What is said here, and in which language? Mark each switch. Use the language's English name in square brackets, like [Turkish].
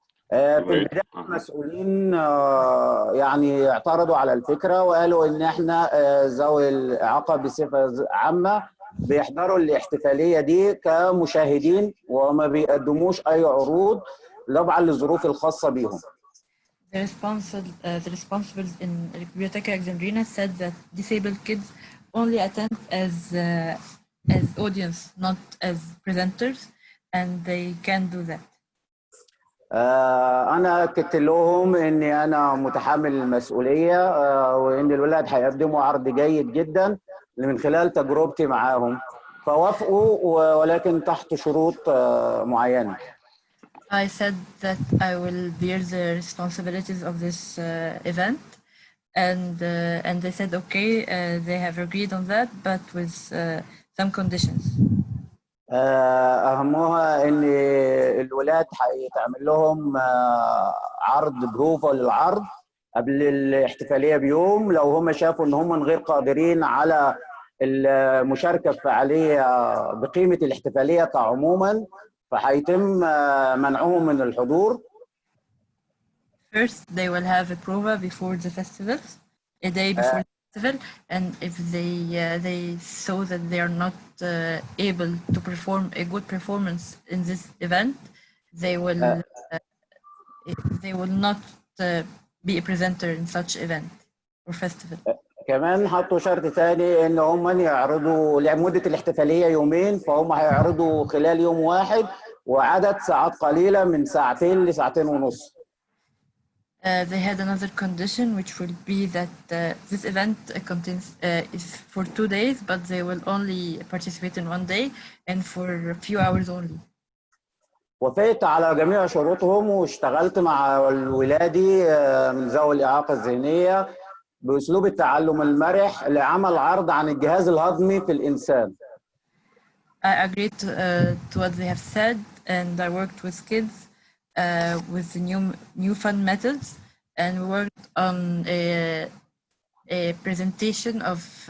[Arabic] في البداية المسؤولين يعني اعترضوا على الفكرة وقالوا إن إحنا ذوي الإعاقة بصفة عامة بيحضروا الاحتفالية دي كمشاهدين وما بيقدموش أي عروض طبعا للظروف الخاصة بيهم. [English] The responsibles in Biblioteca Alexandrina said that disabled kids only attend as audience, not as presenters, and they can't do that. [Arabic] أنا أكدت لهم إني أنا متحمل المسؤولية وإن الولاد هيقدموا عرض جيد جدا من خلال تجربتي معاهم، فوافقوا ولكن تحت شروط معينة. [English] I said that I will bear the responsibilities of this event, and they said okay, they have agreed on that, but with some conditions. [Arabic] أهمها إن الولاد هيتعمل لهم عرض بروفا للعرض قبل الاحتفالية بيوم، لو هم شافوا إن هم غير قادرين على المشاركة في فعالية بقيمة الاحتفالية كعموما فهيتم منعهم من الحضور. [English] First, they will have a prova before the festival, a day before the festival, and if they saw that they are not able to perform a good performance in this event, they will not be a presenter in such event or festival. [Arabic] كمان حطوا شرط ثاني ان هم يعرضوا لمده الاحتفاليه يومين، فهم هيعرضوا خلال يوم واحد وعدد ساعات قليله من ساعتين لساعتين ونص. [English] They had another condition which will be that this event is for 2 days, but they will only participate in 1 day and for a few hours only. [Arabic] وافقت على جميع شروطهم واشتغلت مع ولادي من ذوي الإعاقة الذهنية بأسلوب التعلم المرح لعمل عرض عن الجهاز الهضمي في الإنسان. [English] I agreed to what they have said, and I worked with kids with the new fun methods, and we worked on a presentation of